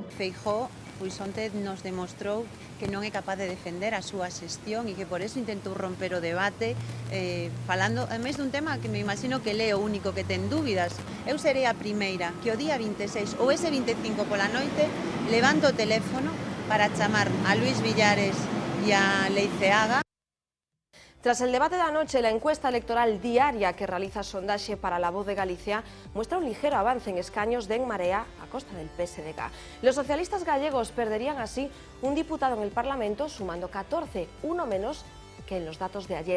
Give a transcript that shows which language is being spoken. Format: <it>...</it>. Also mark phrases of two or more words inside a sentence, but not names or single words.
<gl>Feijóo, pois onte nos demostrou que non é capaz de defender a súa xestión e que por eso intentou romper o debate falando, ademais dun tema que me imagino que é o único que ten dúbidas. Eu serei a primeira que o día 26 ou ese 25 pola noite levanto o teléfono para chamar a Luis Villares e a Leiceaga.</gl> <es>Tras el debate de anoche, la encuesta electoral diaria que realiza Sondaxe para La Voz de Galicia muestra un ligero avance en escaños de En Marea a costa del PSDG. Los socialistas gallegos perderían así un diputado en el Parlamento, sumando 14, uno menos que en los datos de ayer.</es>